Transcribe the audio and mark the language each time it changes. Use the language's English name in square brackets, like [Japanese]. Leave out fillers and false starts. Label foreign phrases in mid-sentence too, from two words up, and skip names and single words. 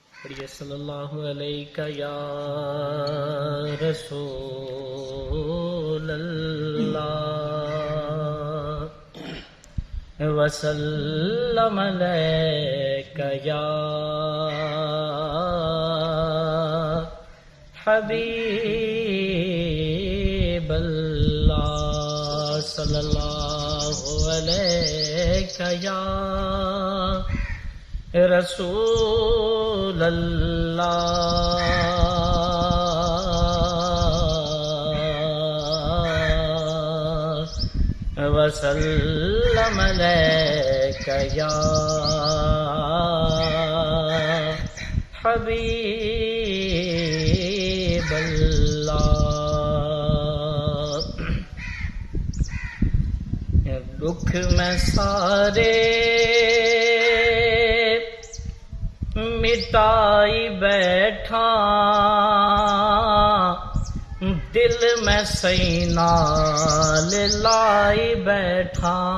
[Arabic] صلى الله عليك يا رسول الله وسلم عليك يا حبيب الله صلى الله عليك يا رسول الله وسلم عليك يا حبيب الله. [Hindi] दुख में सारे मिटाई बैठा, दिल में सैना लाई बैठा।